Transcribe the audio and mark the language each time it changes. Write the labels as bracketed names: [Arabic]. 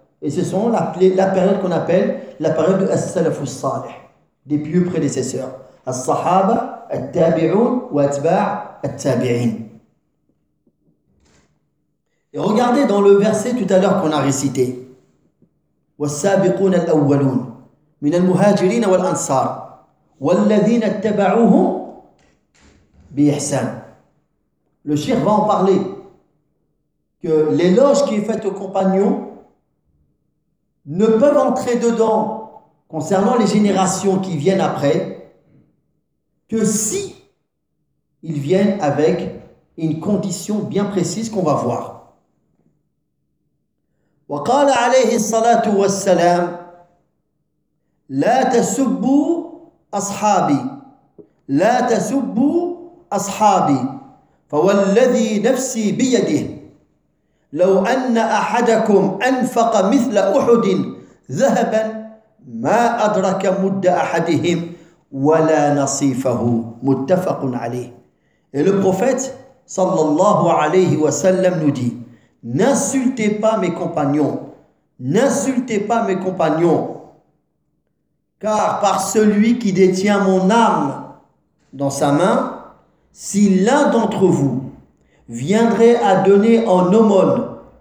[French] Et ce sont la période qu'on appelle la période de As-Salafu Salih, des pieux prédécesseurs. As-Sahaba, At-Tabi'un, ou At-Tba' At-Tabi'in. Et regardez dans le verset tout à l'heure qu'on a récité. [Arabic] والسابقون الأولون من المهاجرين والأنصار والذين اتبعوهم بإحسان. [French] Le cheikh va en parler que l'éloge qui est faite aux compagnons ne peuvent entrer dedans concernant les générations qui viennent après que si ils viennent avec une condition bien précise qu'on va voir. [Arabic] وقال عليه الصلاة والسلام لا تسبوا أصحابي لا تسبوا أصحابي فوالذي نفسي بيده لو أن أحدكم أنفق مثل أحد ذهبا ما أدرك مد أحدهم ولا نصيفه متفق عليه. [French] Et le prophète [Arabic] صلى الله عليه وسلم [French] nous dit: n'insultez pas mes compagnons, n'insultez pas mes compagnons, car par celui qui détient mon arme dans sa main, si l'un d'entre vous viendrait à donner en aumône